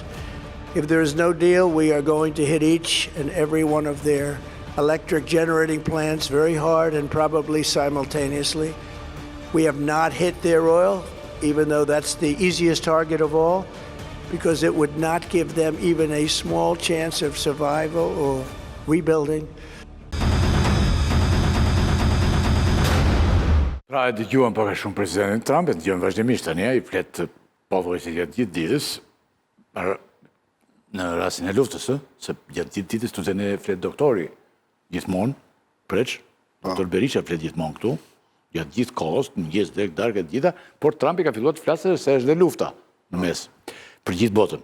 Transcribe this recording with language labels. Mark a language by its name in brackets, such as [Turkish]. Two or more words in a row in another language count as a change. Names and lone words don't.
[English] If there is no deal, we are going to hit each and every one of their electric generating plants very hard and probably simultaneously. We have not hit their oil, even though that's the easiest target of all, because it would not give them even a small chance of survival or rebuilding. [Albanian] Pra e dëgjuan pak shumë presidentin Trump, e dëgjuan vazhdimisht tani, i flet pothuajse gjatë gjithë ditës, në rastin e luftës, se gjatë gjithë ditës tu ne flet doktori gjithmonë, Preç, doktor Berisha flet gjithmonë këtu, gjatë gjithë kohës, mëngjes, drekë, darkë të gjitha, por Trumpi ka filluar të flasë se është dhe lufta në mes, për gjithë botën.